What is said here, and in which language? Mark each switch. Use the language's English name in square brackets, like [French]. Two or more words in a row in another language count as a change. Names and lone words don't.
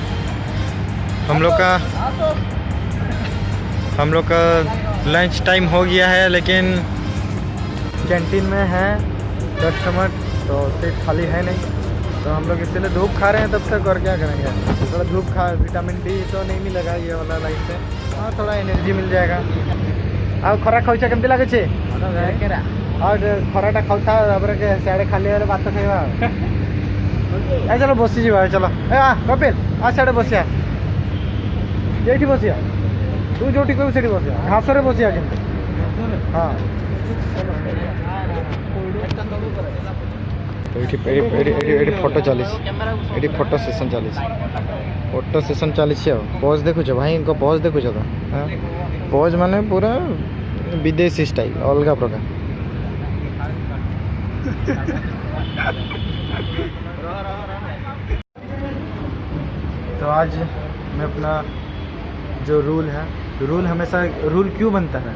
[Hindi] हम लोग का [English] lunch time [Hindi] हो गया है, लेकिन कैंटीन में है कस्टमर, तो सीट खाली है नहीं, तो हम लोग इसलिए धूप खा रहे हैं तब तक। और क्या करेंगे, थोड़ा धूप [English] vitamin D [Hindi] तो नहीं मिलेगा ये वाला लाइट से। हाँ थोड़ा एनर्जी मिल जाएगा। [Odia] ଆଉ ଖରା ଖାଉଛ କେମିତି ଲାଗୁଛି? ଆଉ ଖରାଟା ଖାଉଥା ତାପରେ ସିଆଡ଼େ ଖାଲି ହେଲେ ଭାତ ଖାଇବା ଆଉ। ଏ ଚାଲ ବସିଯିବା ଚାଲ। ଏ କପିଲ ସିଆଡ଼େ ବସିବା, ଏଇଠି ବସିବା, ତୁ ଯୋଉଠି କହିବୁ ସେଠି ବସିବା, ଘାସରେ ବସିବା କିନ୍ତୁ। ହଁ ଏଠି ଫଟୋ ଚାଲିଛି, ଏଠି [English] photo session [Odia] ଚାଲିଛି, [English] photo session [Odia] ଚାଲିଛି। ଆଉ ପୋଜ୍ ଦେଖୁଛ ଭାଇଙ୍କ ପୋଜ୍ ଦେଖୁଛ ତ? ହଁ ପୋଜ୍ ମାନେ ପୁରା विदेशी स्टाइल अलग प्रकार। [Hindi] तो आज मैं अपना जो रूल है, रूल हमेशा रूल क्यों बनता है?